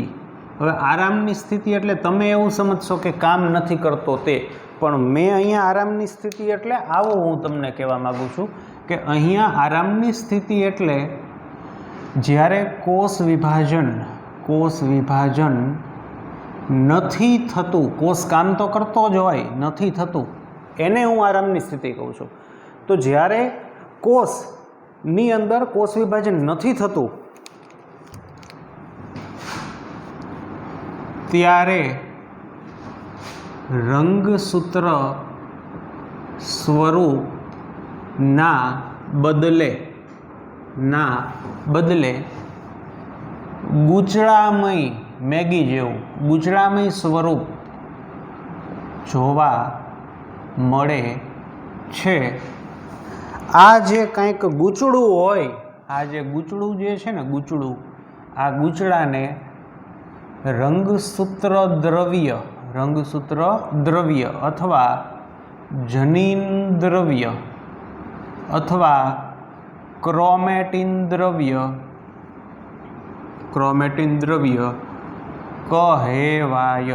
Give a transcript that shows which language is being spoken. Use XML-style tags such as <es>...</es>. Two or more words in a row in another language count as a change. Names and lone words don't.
<gu>હવે આરામની સ્થિતિ એટલે તમે એવું સમજશો કે કામ નથી કરતો તે પણ મૈં અહીંયા આરામની સ્થિતિ એટલે આવો હું તમને કહેવા માગું છું કે અહીંયા આરામની સ્થિતિ એટલે જ્યારે કોષ વિભાજન નથી થતું કોષ કામ તો કરતો જ હોય નથી થતું એને હું આરામની સ્થિતિ કહું છું। તો જ્યારે કોષની અંદર કોષ વિભાજન નથી થતું ત્યારે રંગસૂત્ર સ્વરૂપ ના બદલે ગૂંચળામય મૈગી જેવું ગૂંચળામય સ્વરૂપ જોવા મળે છે। આ જે કંઈક ગૂંચળું હોય આ જે ગૂંચળું જે છે ને ગૂંચળું આ ગૂંચળાને રંગસૂત્ર દ્રવ્ય અથવા જનીન દ્રવ્ય અથવા ક્રોમેટિન દ્રવ્ય કહેવાય।</gu>